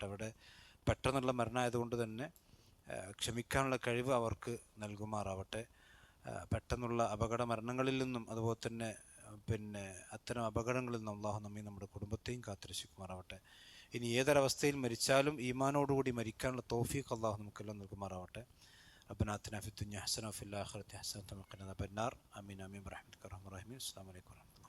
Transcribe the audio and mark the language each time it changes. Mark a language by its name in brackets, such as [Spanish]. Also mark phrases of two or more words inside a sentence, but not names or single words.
[Malayalam] അവിടെ പെട്ടെന്നുള്ള മരണമായതുകൊണ്ട് തന്നെ ക്ഷമിക്കാനുള്ള കഴിവ് അവർക്ക് നൽകുമാറാവട്ടെ. പെട്ടെന്നുള്ള അപകട മരണങ്ങളിൽ നിന്നും അതുപോലെ തന്നെ പിന്നെ അത്തരം അപകടങ്ങളിൽ നിന്നും അള്ളാഹു നമ്മെ നമ്മുടെ കുടുംബത്തെയും കാത്തുരക്ഷിക്കുമാറാവട്ടെ. ഇനി ഏതൊരവസ്ഥയിൽ മരിച്ചാലും ഈമാനോടുകൂടി മരിക്കാനുള്ള തൗഫീഖ് അള്ളാഹു നമുക്കെല്ലാം നൽകുമാറാവട്ടെ. [Arabic] ربنا آتنا في الدنيا حسنة وفي الآخرة حسنة وقنا عذاب النار. آمين آمين برحمتك يا أرحم الراحمين. السلام عليكم.